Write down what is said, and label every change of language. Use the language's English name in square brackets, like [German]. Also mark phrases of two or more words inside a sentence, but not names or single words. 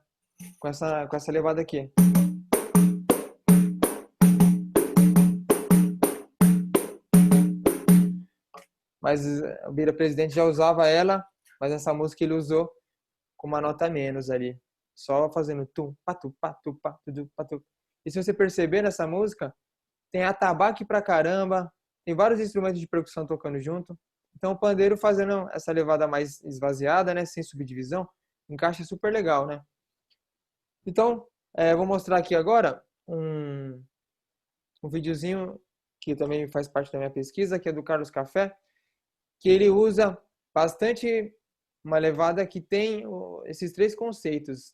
[Portuguese] Com essa levada aqui. Mas o Bira Presidente já usava ela, mas essa música ele usou com uma nota a menos ali. Só fazendo tum, patu, patu, patu, patu. E se você perceber nessa música, tem atabaque pra caramba, tem vários instrumentos de percussão tocando junto. Então o pandeiro fazendo essa levada mais esvaziada, né, sem subdivisão, encaixa super legal, né? Então, vou mostrar aqui agora um videozinho que também faz parte da minha pesquisa, que é do Carlos Café, que ele usa bastante uma levada que tem esses 3 conceitos.